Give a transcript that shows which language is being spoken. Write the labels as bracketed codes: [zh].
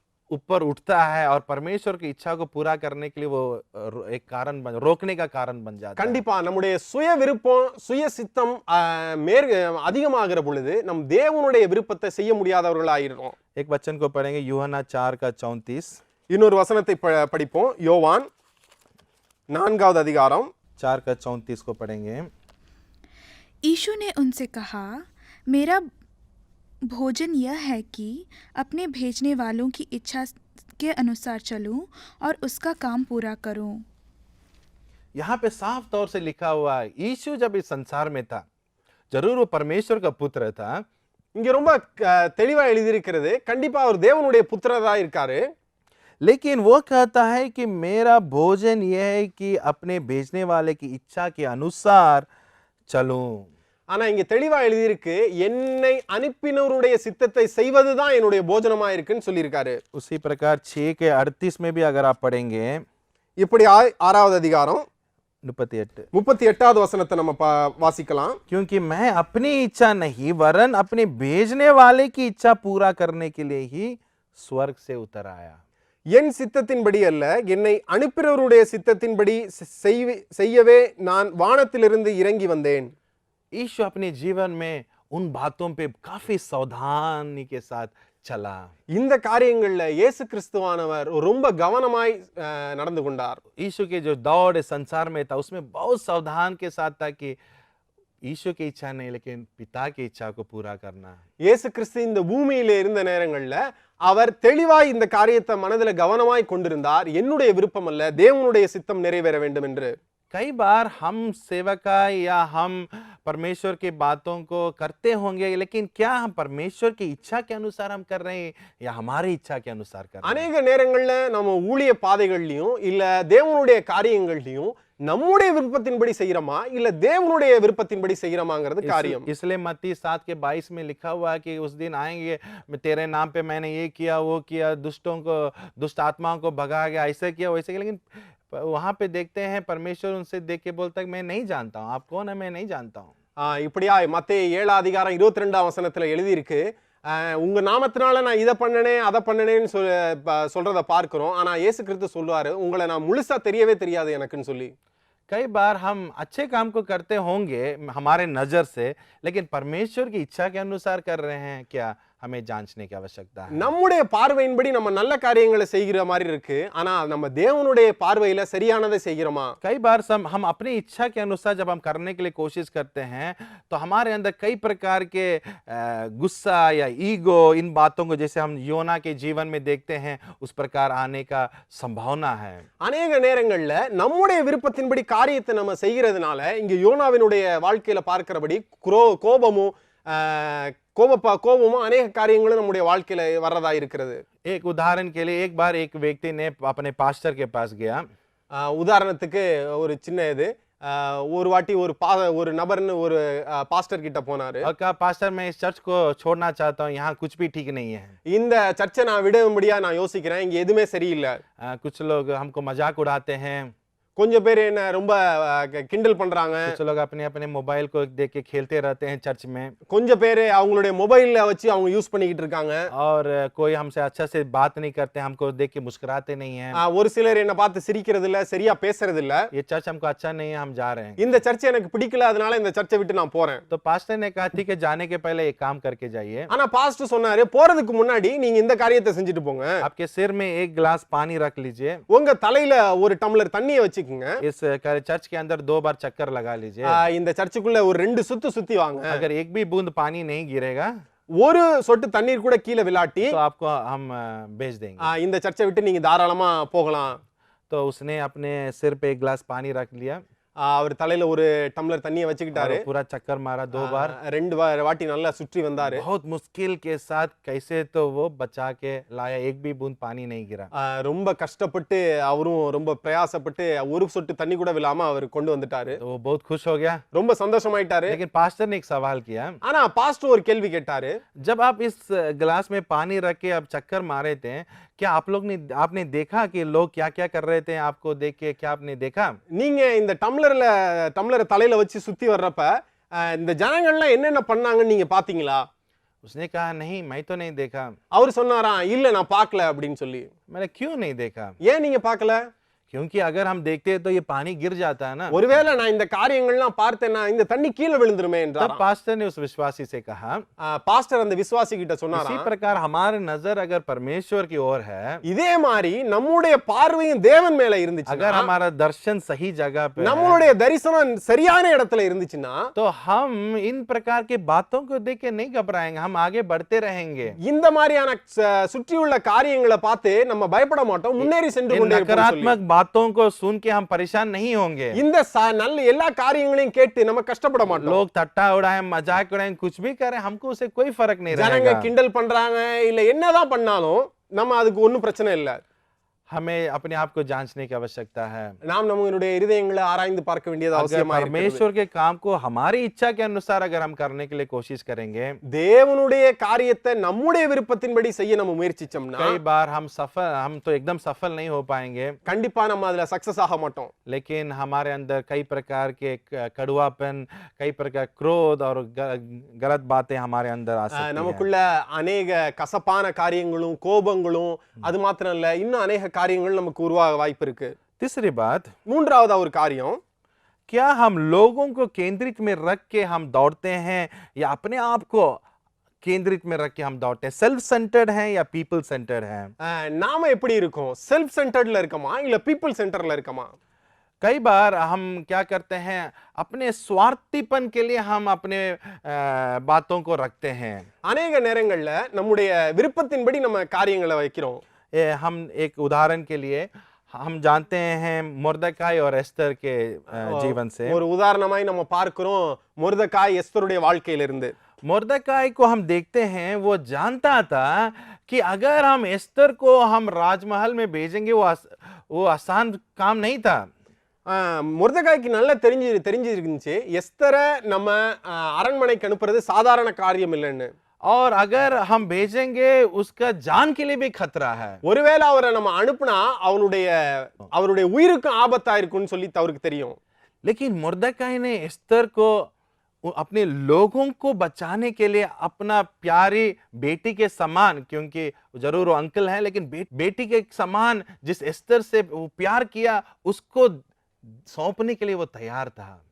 [hi] ऊपर उठता है और परमेश्वर की इच्छा को पूरा करने के लिए वो एक कारण बन रोकने का कारण बन जाता है। [ta] கண்டிப்பா நம்முடைய சுய விருப்பம் சுய சித்தம் அதிகமாகிற பொழுது நம் தேவனுடைய விருப்பத்தை செய்ய முடியாதவர்களாயிரும். [hi] एक वचन को पढ़ेंगे यूहन्ना 4:34। [ta] இன்னொரு வசனத்தை படிப்போம். யோவான் 4வது அதிகாரம் [hi] 4:34 को पढ़ेंगे। यीशु ने उनसे कहा, मेरा भोजन यह है कि अपने भेजने वालों की इच्छा के अनुसार चलूं और उसका काम पूरा करूं। यहाँ पे साफ तौर से लिखा हुआ है, यीशु जब इस संसार में था, जरूर वो परमेश्वर का पुत्र था, [ta] இங்க ரொம்ப தெளிவா எழுதியிருக்கிறது. கண்டிப்பா அவர் தேவனுடைய புத்திரரா இருக்காரு. [hi] लेकिन वो कहता है कि मेरा भोजन यह है कि अपने भेजने वाले की इच्छा के अनुसार चलूं। [ta] ஆனா இங்க தெளிவா எழுதியிருக்கு, என்னை அனுப்பினவருடைய சித்தத்தை செய்வதுதான் என்னுடைய போஜனமா இருக்குன்னு சொல்லியிருக்காரு. [hi] उसी प्रकार 6:38 में भी अगर आप पढ़ेंगे, [ta] இப்படி 6வது அதிகாரம் 38 38வது வசனத்தை நம்ம வாசிக்கலாம். [hi] क्योंकि मैं अपनी इच्छा नहीं वरन अपने भेजने वाले की इच्छा पूरा करने के लिए ही स्वर्ग से उतर आया। [ta] என் சித்தத்தின்படி அல்ல, என்னை அனுப்பினவருடைய சித்தத்தின்படி செய்யவே நான் வானத்திலிருந்து இறங்கி வந்தேன். [hi] यीशु अपने जीवन में उन बातों पे काफी सावधानी के साथ चला। [ta] இந்த காரியங்கள்ல இயேசு கிறிஸ்துவானவர் ரொம்ப கவனமாய் நடந்து கொண்டார். [hi] यीशु के जो दौड़ इस संसार में था उसमें बहुत सावधान के साथ था कि यीशु की इच्छा नहीं लेकिन पिता की इच्छा को पूरा करना। [ta] இயேசு கிறிஸ்து இந்த பூமியில இருந்த நேரங்கள்ல அவர் தெளிவாய் இந்த காரியத்தை மனதில கவனமாய் கொண்டிருந்தார். என்னுடைய விருப்பம் அல்ல, தேவனுடைய சித்தம் நிறைவேற வேண்டும் என்று. [hi] कई बार हम सेवका या हम परमेश्वर की बातों को करते होंगे, लेकिन क्या हम परमेश्वर की इच्छा के अनुसार हम कर रहे हैं या हमारी इच्छा के अनुसार कर रहे हैं? [ta] அநேக நேரங்கள்ல நம்ம ஊழிய பாதைகள்லயும் இல்ல தேவனுடைய காரியங்கள்லயும் நம்முடைய விருப்பத்தின்படி செய்யறோமா இல்ல தேவனுடைய விருப்பத்தின்படி செய்யறோமாங்கிறது காரியம். [hi] इसलिए मत्ती 7:22 में लिखा हुआ है कि उस दिन आएंगे, तेरे नाम पे मैंने ये किया वो किया, दुष्ट आत्माओं को भगा गया, ऐसे किया वैसे किया, लेकिन वहां पे देखते हैं परमेश्वर उनसे देख के बोलता है मैं नहीं जानता हूं, आप कौन है, मैं नहीं जानता हूं। [ta] இப்படியா மத்தேயு 7 அதிகாரம் 22ஆம் வசனத்துல எழுதி இருக்கு, உங்க நாமத்தினால நான் இதை பண்ணனேன் அதை பண்ணனேன்னு சொல்றத பார்க்கிறோம். ஆனா இயேசு கிறிஸ்து சொல்லுவாரு, உங்களை நான் முழுசா தெரியவே தெரியாது எனக்குன்னு சொல்லி. [hi] कई बार हम अच्छे काम को करते होंगे हमारे नजर से, लेकिन परमेश्वर की इच्छा के अनुसार कर रहे हैं क्या, हमें जांचने की आवश्यकता है। [ta] நம்முடைய பார்வையின்படி நம்ம நல்ல காரியங்களை செய்கிற மாதிரி இருக்கு, ஆனா நம்ம தேவனுடைய பார்வையில சரியானதை செய்கிறோமா? [hi] कई बार हम अपनी इच्छा के अनुसार जब हम करने के लिए कोशिश करते हैं तो हमारे अंदर कई प्रकार के गुस्सा या ईगो, इन बातों को जैसे हम योना के जीवन में देखते हैं उस प्रकार आने का संभावना है। [ta] அநேக நேரங்கள்ல நம்முடைய விருப்பத்தின்படி காரியத்தை நம்ம செய்கிறதுனால இங்க யோனாவினுடைய வாழ்க்கையில பார்க்கிறபடி கோபமும் கோபமும் அநேக காரியங்களும் நம்முடைய வாழ்க்கையில வர்றதா இருக்கிறது. [hi] एक उदाहरण के लिए एक बार एक व्यक्ति ने अपने पास्टर के पास गया। [ta] உதாரணத்துக்கு ஒரு சின்ன இது, ஒரு வாட்டி ஒரு நபர்னு ஒரு பாஸ்டர் கிட்ட போனாரு. [hi] और कहा पास्टर मैं इस चर्च को छोड़ना चाहता हूँ, यहाँ कुछ भी ठीक नहीं है। [ta] இந்த சர்ச்சை நான் விடும்படியா நான் யோசிக்கிறேன், இங்க எதுவுமே சரியில்லை. [hi] कुछ लोग हमको मजाक उड़ाते हैं, [ta] கொஞ்சம் பேர் என்ன ரொம்ப கிண்டல் பண்றாங்க, [hi] कुछ लोग अपने अपने मोबाइल को देख के खेलते रहते हैं चर्च में, [ta] கொஞ்சம் பேர் அவங்களுடைய மொபைல்ல வச்சு அவங்க யூஸ் பண்ணிக்கிட்டு இருக்காங்க. [hi] और कोई हमसे अच्छा से बात नहीं करते, हमको देख के मुस्कुराते नहीं हैं। [ta] ஒரு சிலர் என்ன பார்த்து சிரிக்கிறது இல்ல, சரியா பேசுறது இல்ல. [hi] ये चर्च हमको अच्छा नहीं है, हम जा रहे हैं। [ta] இந்த சர்ச் எனக்கு பிடிக்கல, அதனால இந்த சர்ச்சை விட்டு நான் போறேன். [hi] तो पास्टर ने कहा ठीक है, जाने के पहले एक काम करके जाइए। [ta] ஆனா பாஸ்டர் சொன்னாரு, போறதுக்கு முன்னாடி நீங்க இந்த காரியத்தை செஞ்சுட்டு போங்க. [hi] आपके सिर में एक गिलास पानी रख लीजिए, [ta] உங்க தலையில ஒரு டம்ளர் தண்ணியை வச்சுக்குங்க. [hi] इस चर्च के अंदर 2 बार चक्कर लगा लीजिए। [ta] இந்த சர்ச்சுக்குள்ள ஒரு 2 சுத்தி வாங்க. [hi] अगर एक भी बूंद पानी नहीं गिरेगा, [ta] ஒரு சொட்டு தண்ணீர் கூட கீழே விழாட்டி [hi] तो आपको हम भेज देंगे। [ta] இந்த சர்ச்சை விட்டு நீங்க தாராளமா போகலாம். [hi] तो उसने अपने सिर पे एक गिलास पानी रख लिया, [ta] அவர் தலையில ஒரு டம்ளர் தண்ணியை வச்சுக்கிட்டாரு. [hi] पूरा चक्कर मारा 2 बार, [ta] 2 வாட்டி நல்லா சுற்றி வந்தாரு. [hi] बहुत मुश्किल के साथ कैसे तो वो बचा के लाया, एक भी बूंद पानी नहीं गिरा। [ta] ரொம்ப கஷ்டப்பட்டு அவரும் ரொம்ப பிரயாசப்பட்டு ஒரு சொட்டு தண்ணி கூட விழாம அவர் கொண்டு வந்துட்டாரு. [hi] तो वो बहुत खुश हो गया, [ta] ரொம்ப சந்தோஷமாயிட்டாரு. [hi] लेकिन पास्टर ने एक सवाल किया, [ta] ஆனா பாஸ்டர் ஒரு கேள்வி கேட்டாரு, [hi] जब आप इस गिलास में पानी रख के अब चक्कर मारे थे, क्या आपने देखा कि लोग क्या क्या कर रहे थे, आपको देख के क्या आपने देखा? [ta] நீங்க இந்த டம்ளரை தலையில வச்சு சுத்தி வர்றப்ப இந்த ஜனங்கள்லாம் என்னென்ன பண்ணாங்கன்னு நீங்க பாத்தீங்களா? [hi] उसने कहा नहीं, मैं तो नहीं देखा। [ta] அவர் சொன்னாராம் இல்ல நான் பார்க்கல அப்படின்னு சொல்லி. [hi] मैंने क्यों नहीं देखा? [ta] ஏன் நீங்க பார்க்கல? [hi] क्योंकि अगर हम देखते तो ये पानी गिर जाता है ना। [ta] ஒருவேளை நான் இந்த காரியங்கள்லாம் பார்த்தேன்னா இந்த தண்ணி கீழே விழுந்துருமே [hi] तब [ta] என்றாராம். [hi] पास्टर ने उस विश्वासी से कहा, [ta] பாஸ்டர் அந்த விசுவாசி கிட்ட [hi] इसी [ta] சொன்னாராம் [hi] प्रकार हमारी नजर अगर परमेश्वर की ओर है, [ta] இதே மாதிரி நம்முடைய பார்வையும் தேவன் மேல [hi] अगर [ta] இருந்துச்சுன்னா [hi] हमारा दर्शन सही जगह पे है, [ta] நம்மளுடைய தரிசனம் சரியான இடத்துல இருந்துச்சுன்னா [hi] तो हम इन प्रकार की बातों को देख के नहीं घबराएंगे, हम आगे बढ़ते रहेंगे। [ta] இந்த மாதிரியான சுற்றியுள்ள காரியங்களை பார்த்து நம்ம பயப்பட மாட்டோம், முன்னேறி சென்று [hi] इन [ta] கொண்டே இருப்போம் சொல்லி. [hi] नकारात्मक बातों को सुन के हम परेशान नहीं होंगे। [ta] இந்த நல்ல எல்லா காரியங்களையும் கேட்டு நம்ம கஷ்டப்பட மாட்டோம். [hi] लोग ठट्टा उड़ाएं, मजाक उड़ाएं, कुछ भी करें, हमको उससे कोई फर्क नहीं [ta] ஜனங்க [hi] रहेगा। [ta] கிண்டல் பண்றாங்க இல்ல என்னதான் பண்ணாலும் நம்ம அதுக்கு ஒண்ணும் பிரச்சனை இல்ல. [hi] हमें अपने आप को जांचने की आवश्यकता है। [ta] நாம் நம்மளுடைய இதயங்களை ஆராய்ந்து பார்க்க வேண்டியது [hi] अगर [ta] அவசியமா இருக்கிறது. [hi] परमेश्वर के काम को हमारी इच्छा के अनुसार अगर हम करने के लिए कोशिश करेंगे, [ta] தேவனுடைய காரியத்தை நம்முடைய விருப்பத்தின்படி செய்ய நம்ம முயற்சிச்சோம்னா [hi] कई बार हम तो एकदम सफल नहीं हो पाएंगे, [ta] கண்டிப்பா நம்ம அதுல சக்சஸ் ஆக மாட்டோம். [hi] लेकिन हमारे अंदर कई प्रकार के कड़वापन, कई प्रकार क्रोध और गलत बातें हमारे अंदर आ सकती हैं। [ta] நமக்குள்ள அநேக கசப்பான காரியங்களும் கோபங்களும் அது மாத்திரம் இல்ல இன்னும் அநேக காரியங்கள் நமக்கு உருவாக வாய்ப்பு இருக்கு. [hi] तीसरी बात, [ta] மூன்றாவது ஒரு காரியம், [hi] क्या हम लोगों को केंद्रित में रख के हम दौड़ते हैं या अपने आप को केंद्रित में रख के हम दौड़ते हैं? [en] Self centred हैं या people centred हैं? [ta] நாம எப்படி இருக்கோம்? [en] self சென்டர்ட்ல [ta] இருக்கமா இல்ல [en] people சென்டர்ல [ta] இருக்கமா? [hi] कई बार हम क्या करते हैं, अपने स्वार्थीपन के लिए हम अपने बातों को रखते हैं। [ta] அநேக நேரங்கள்ல நம்முடைய விருப்பத்தின்படி நம்ம காரியங்களை வைக்கிறோம். [hi] हम एक उदाहरण के लिए हम जानते हैं मुर्दकाई और एस्तर के जीवन से। [ta] ஒரு உதாரணமாய் நம்ம பார்க்கிறோம் மொர்தெகாய் எஸ்தருடைய வாழ்க்கையிலிருந்து. [hi] मुर्दकाई को हम देखते हैं, वो जानता था कि अगर हम एस्तर को हम राजमहल में भेजेंगे वो आसान काम नहीं था। [ta] மொர்தெகாய்க்கு நல்லா தெரிஞ்சிருந்துச்சு எஸ்தரை நம்ம அரண்மனைக்கு அனுப்புறது சாதாரண காரியம் இல்லைன்னு. [hi] और अगर हम भेजेंगे उसका जान के लिए भी खतरा है। [ta] ஒருவேளை அவரை நம்ம அனுப்புனா அவருடைய உயிருக்கு ஆபத்தா இருக்கும்னு சொல்லி அவருக்கு தெரியும். [hi] लेकिन मुर्दकाई ने एस्तर को अपने लोगों को बचाने के लिए अपना प्यारी बेटी के समान, क्योंकि जरूर वो अंकल है लेकिन बेटी के समान जिस एस्तर से वो प्यार किया उसको सौंपने के लिए वो तैयार था।